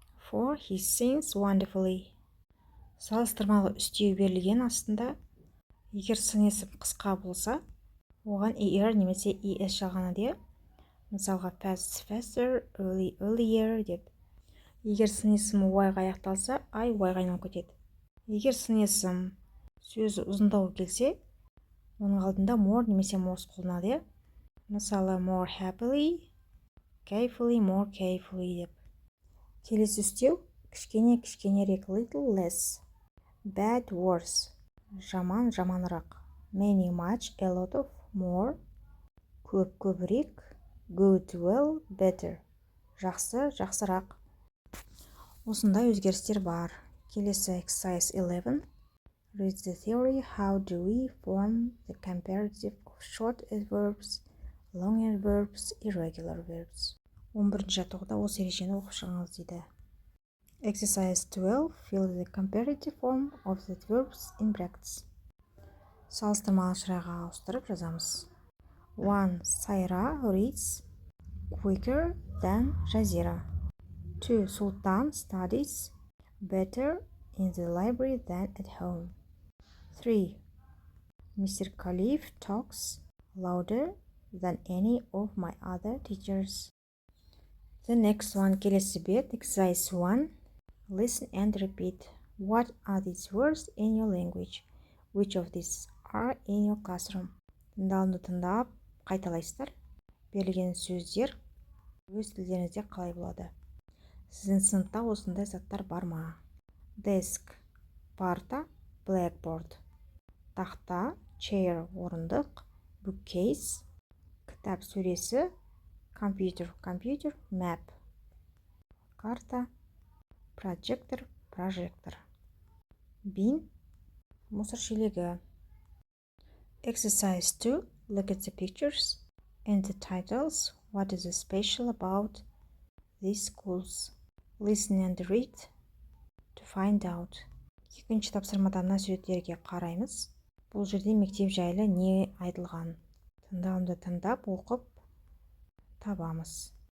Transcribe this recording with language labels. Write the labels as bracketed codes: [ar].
[en] 4. He sings wonderfully. [kk] Салыстырмалы үстеу берілген астында егер сын есім қысқа болса, оған er немесе es жағанады. [en] Мысалға fast, faster, early, earlier деп. [kk] Егер сын есім y-ға аяқталса, I y-ға айналып кетеді. Егер сын есім сөзі ұзындау келсе, оның алдында more немесе most қолданады. [en] Мысалы more happily, carefully, more carefully деп. [kk] Келесі үстеу кішкенерек [en] little less, bad worse, [kk] жаман жаманырақ, [en] many much a lot of, more көбірек, good well better, [kk] жақсы жақсырақ. Осындай өзгерістер бар. Келесі [en] exercise 11. Read the theory. How do we form the comparative of short adverbs, long adverbs, irregular verbs? [kk] 11-ші жаттығуда осы ережені оқып шығыңыз дейді. [en] Exercise 12. Fill the comparative form of the verbs in brackets. [kk] Салыстырмалы шырайға ауыстырып жазамыз. [en] 1. Сайра reads quicker than Жазира. 2. Sultan studies better in the library than at home. 3. Mr. Khalif talks louder than any of my other teachers. The next one, [kk] келесі бет, [en] exercise 1. Listen and repeat. What are these words in your language? Which of these are in your classroom? [kk] Тыңдауды тыңдап, қайталайсыздар. Берілген сөздер өз тілдеріңізде қалай болады? Сіздің сыныпта осындай заттар бар ма? [en] Desk, парта, blackboard. Тақта, chair, орындық, bookcase. [kk] Кітап сөресі, computer, map. Карта, projector, прожектор. Bin, мусор шелегі. [en] Exercise 2. Look at the pictures and the titles. What is special about these schools? Listen and read to find out. [kk] Екінші тапсырмада мына суреттерге қараймыз. Бұл жерде мектеп жайлы не айтылған? Тыңдауды тыңдап, оқып табамыз.